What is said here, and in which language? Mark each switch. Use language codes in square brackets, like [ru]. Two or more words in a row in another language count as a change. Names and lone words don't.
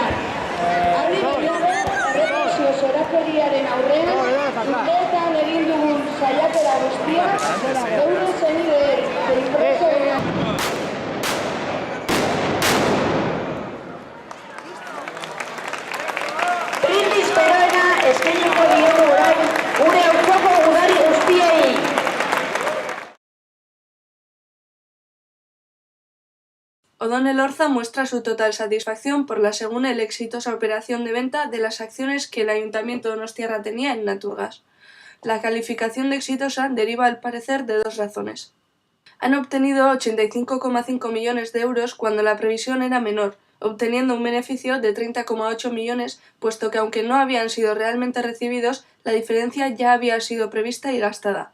[eu] Harri errepresio zorakeriaren aurrean, urteetan egin dugun saiakera guztia, geure zenideen brindis beroena eskainiko diogu orain gure auzoko udari guztiei. [es] Odon Elorza muestra su total satisfacción por la según él exitosa operación de venta de las acciones que el Ayuntamiento donostiarra tenía en Naturgas. La calificación de exitosa deriva al parecer de dos razones. Han obtenido 85,5 millones de euros cuando la previsión era menor, obteniendo un beneficio de 30,8 millones, puesto que aunque no habían sido realmente recibidos, la diferencia ya había sido prevista y gastada.